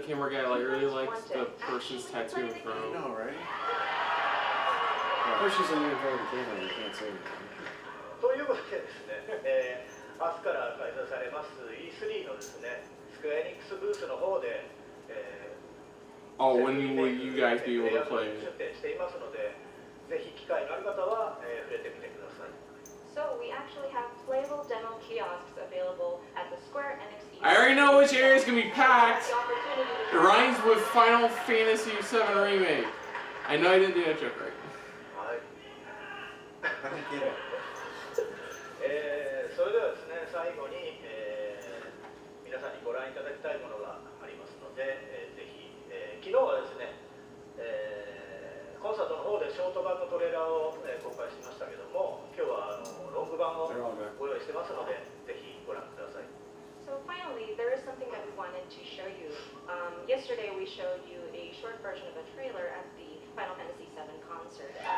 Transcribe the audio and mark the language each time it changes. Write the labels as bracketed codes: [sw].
[en] the camera guy like really likes the person's tattoo in I front. know, right? Of course, she's in front of the camera. You can't say anything. [ja] ということでですね、明日から開催されます E3 のですね、スクエアエニックスブースの方で、 [en] Oh, when will you guys be able to play it? [ja] 出展していますので、ぜひ機会のある方は、触れてみてください。 [en] So we actually have playable demo kiosks available at the Square Enix. I already know which area is gonna be packed. The opportunity It to rhymes with Final Fantasy VII Remake. I know I didn't do that joke right. [ja] はい。 [en] I don't get it. [ja] それではですね、最後に、皆さんにご覧いただきたいものがありますので、ぜひ、昨日はですね、コンサートの方でショート版のトレーラーを、公開しましたけども、今日はロング版をご用意してますので、ぜひご覧ください。 [en] So finally, there is something that we wanted to show you. Yesterday we showed you a short version of a trailer at the Final Fantasy VII concert.